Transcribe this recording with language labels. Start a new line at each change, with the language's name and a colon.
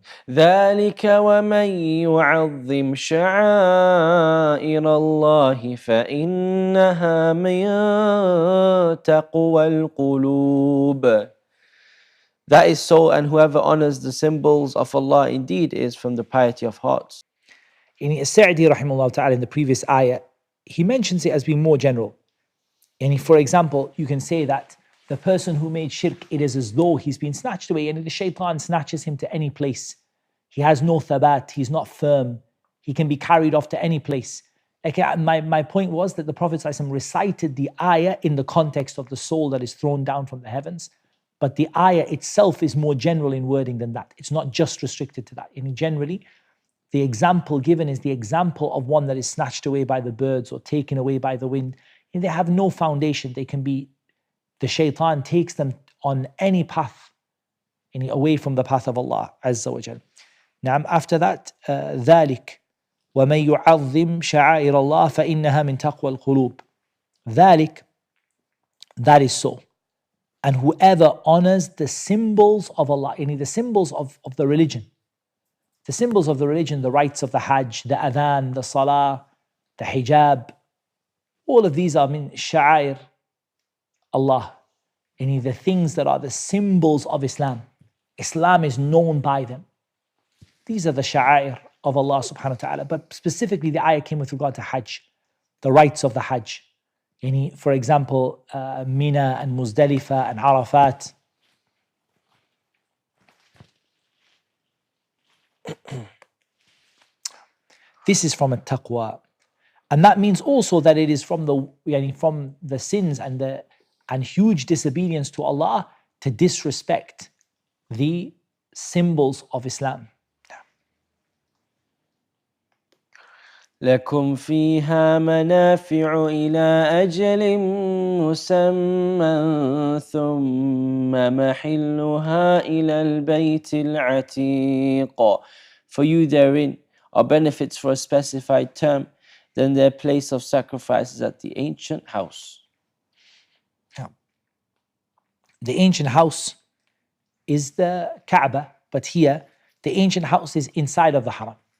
Arabic: ذلك ومن يعظم شعائر الله فإنها من تقوى القلوب.
English: That is so, and whoever honors the symbols of Allah indeed is from the piety of hearts. In As-Sa'di rahimahullah ta'ala, in the previous ayah, he mentions it as being more general. And for example, you can say that the person who made shirk, it is as though he's been snatched away, and the shaitan snatches him to any place. He has no thabat, he's not firm. He can be carried off to any place. My point was that the Prophet ﷺ recited the ayah in the context of the soul that is thrown down from the heavens. But the ayah itself is more general in wording than that. It's not just restricted to that. Generally, the example given is the example of one that is snatched away by the birds or taken away by the wind. They have no foundation. The shaitan takes them on any path, away from the path of Allah Azza wa Jal. Now, after that,
Arabic: ذَلِكَ وَمَنْ يُعَظِّمْ شَعَائِرَ اللَّهِ فَإِنَّهَا مِنْ تَقْوَى الْقُلُوبِ.
English: ذَلِكَ, that is so. And whoever honors the symbols of Allah, the symbols of the religion, the symbols of the religion, the rites of the Hajj, the adhan, the salah, the hijab, all of these are min sha'air Allah, the things that are the symbols of Islam. Islam is known by them. These are the sha'air of Allah subhanahu wa ta'ala. But specifically the ayah came with regard to Hajj, the rites of the Hajj. For example, Mina and Muzdalifah and Arafat. This is from at-taqwa. And that means also that it is from the sins and huge disobedience to Allah to disrespect the symbols of Islam.
Arabic: لكم فيها منافع إلى أجل مسمى ثم محلها إلى البيت العتيق.
English: For you therein are benefits for a specified term, then their place of sacrifice is at the ancient house. The ancient house is the Kaaba, but here the ancient house is inside of the Haram.